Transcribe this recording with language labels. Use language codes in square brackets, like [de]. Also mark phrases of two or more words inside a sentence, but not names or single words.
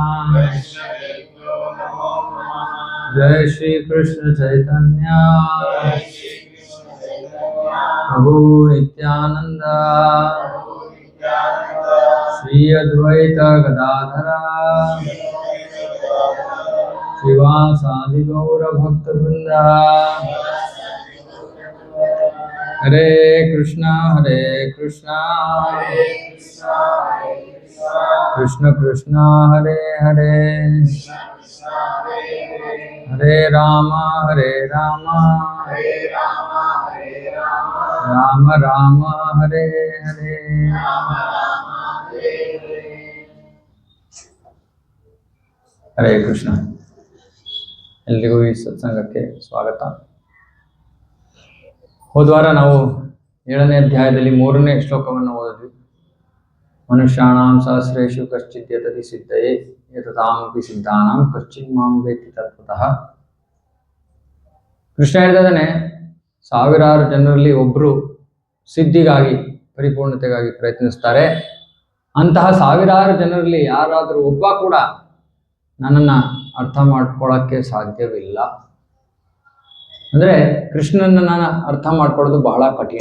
[sa] जय श्री कृष्ण चैतन्य प्रभु नित्यानंद श्री अद्वैत गदाधर शिवासादि गौर भक्तवृंद। हरे कृष्णा कृष्ण कृष्णा हरे हरे हरे राम राम राम हरे हरे। ಹರೇ ಕೃಷ್ಣ. [kn] ಎಲ್ರಿಗೂ ಈ ಸತ್ಸಂಗಕ್ಕೆ ಸ್ವಾಗತ. ಹೋದ್ವಾರ ನಾವು 7ನೇ ಅಧ್ಯಾಯದಲ್ಲಿ 3ನೇ ಶ್ಲೋಕವನ್ನು ಓದಿದ್ವಿ. [sa] ಮನುಷ್ಯಾಣಾಂ ಸಹಸ್ರೇಷು ಕಶ್ಚಿತ್ ಯತತಿ ಸಿದ್ಧಯೇ ಯತತಾಮಪಿ ಸಿದ್ಧಾನಾಂ ಕಶ್ಚಿತ್ ಮಾಂ ವೇತ್ತಿ ತತ್ವತಃ. [kn] ಕೃಷ್ಣ ಹೇಳ್ತಿದ್ದಾನೆ, ಸಾವಿರಾರು ಜನರಲ್ಲಿ ಒಬ್ಬರು ಸಿದ್ಧಿಗಾಗಿ ಪರಿಪೂರ್ಣತೆಗಾಗಿ ಪ್ರಯತ್ನಿಸ್ತಾರೆ. ಅಂತಹ ಸಾವಿರಾರು ಜನರಲ್ಲಿ ಯಾರಾದರೂ ಒಬ್ಬ ಕೂಡ ನನ್ನನ್ನು ಅರ್ಥ ಮಾಡ್ಕೊಳ್ಳೋಕ್ಕೆ ಸಾಧ್ಯವಿಲ್ಲ. ಅಂದರೆ ಕೃಷ್ಣನನ್ನು ಅರ್ಥ ಮಾಡ್ಕೊಳ್ಳೋದು ಬಹಳ ಕಠಿಣ.